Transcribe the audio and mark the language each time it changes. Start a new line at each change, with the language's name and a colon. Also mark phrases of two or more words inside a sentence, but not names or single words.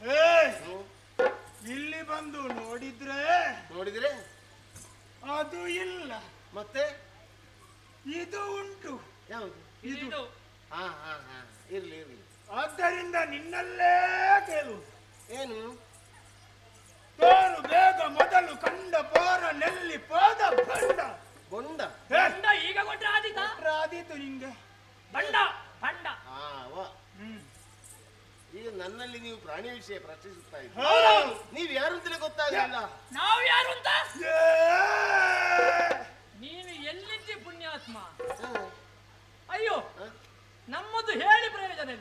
Kannada: ಇಲ್ಲಿ ಬಂದು ನೋಡಿದ್ರೆ ಅದು ಇಲ್ಲ. ಮತ್ತೆ ಇದು ಉಂಟು. ಯಾವುದು? ಇದು. ಹಾ ಹಾ ಹಾ ಇರ್ಲಿ ಇರ್ಲಿ. ಆದ್ದರಿಂದ ನಿನ್ನಲ್ಲೇ ಕೇಳುವುದು. ಏನು? ತೋರು ಬೇಗ ಮೊದಲು ಕಂಡ ಪೋರ ನೆಲ್ಲಿ ಪಾದ ಬಂಡ. ಬೊಂಡ? ಬಂಡ ಈಗ ಕೊಟ್ರೆ ಆದೀತು ನಿಂಗೆ. ಬಂಡ ಬಂಡ. ಹಾ ವಾ. ಈಗ ನನ್ನಲ್ಲಿ ನೀವು ಪ್ರಾಣಿ ವಿಷಯ ಪ್ರಶ್ನಿಸುತ್ತಾ ಇದ್ದೀರಿ. ನೀವು ಯಾರು ಅಂತಲೇ ಗೊತ್ತಾಗಲಿಲ್ಲ. ನಾವು ಯಾರು ಅಂತ? ನೀನು ಎಲ್ಲಿದ್ದಿ ಪುಣ್ಯಾತ್ಮ? ಅಯ್ಯೋ, ನಮ್ಮದು ಹೇಳಿ ಪ್ರಯೋಜನ ಇಲ್ಲ.